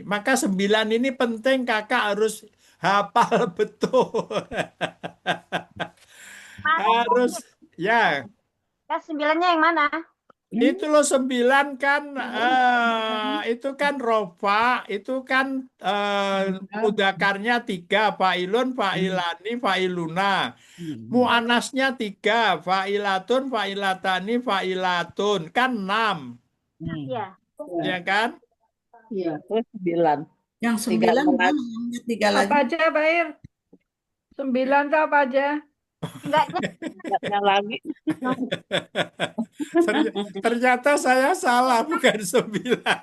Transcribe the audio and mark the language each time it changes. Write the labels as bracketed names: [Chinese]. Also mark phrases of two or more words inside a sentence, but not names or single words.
[Indonesian] Maka 9 ini penting kakak harus hafal betul. Harus ya. Yang 9-nya yang mana? Itu loh 9 kan itu kan rofa, itu kan mudzakarnya 3, [Arabic] فاعل، فاعلان، فاعلون. [Indonesian] Mu'anasnya 3, [Arabic] فاعلة، فاعلتان، فاعلات. [Indonesian] Kan 6. Iya. Ya kan? Iya, 9. Yang 9 tiga lagi. Apa aja, Pak Ir? 9 tuh apa aja? Enggaknya lagi. Ternyata saya salah, bukan 9.